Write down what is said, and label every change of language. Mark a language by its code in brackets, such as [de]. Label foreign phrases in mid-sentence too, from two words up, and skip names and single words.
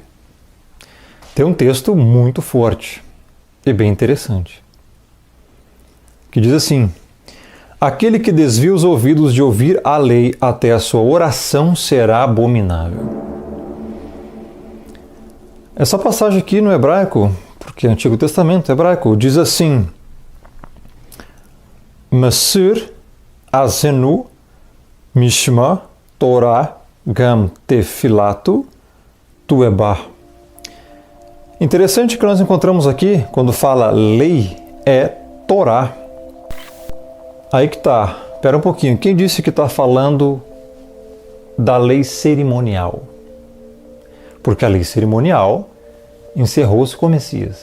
[pt] tem um texto muito forte e bem interessante, que diz assim: aquele que desvia os ouvidos de ouvir a lei até a sua oração será abominável. Essa passagem aqui no hebraico, porque é Antigo Testamento hebraico, diz assim: [he] מסיר אזנו משמע תורה גם תפלתו תועבה. [pt] Interessante que nós encontramos aqui, quando fala lei, é Torá. Aí que tá. Espera um pouquinho. Quem disse que está falando da lei cerimonial? Porque a lei cerimonial encerrou-se com o Messias.